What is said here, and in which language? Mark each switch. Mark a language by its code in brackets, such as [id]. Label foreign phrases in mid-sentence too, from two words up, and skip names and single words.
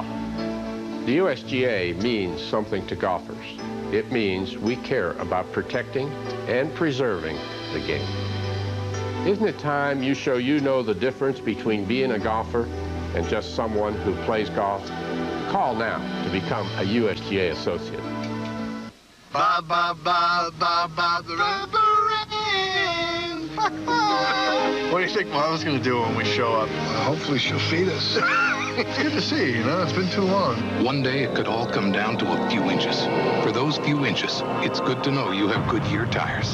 [en] The USGA means something to golfers. It means we care about protecting and preserving the game. Isn't it time you show you know the difference between being a golfer and just someone who plays golf? Call now to become a USGA associate. Ba ba ba ba ba the rubber rain. What do you think Mom's gonna do when we show up? Hopefully she'll feed us. It's good to see you, you know? It's been too long. One day it could all come down to a few inches. For those few inches, it's good to know you have Goodyear tires.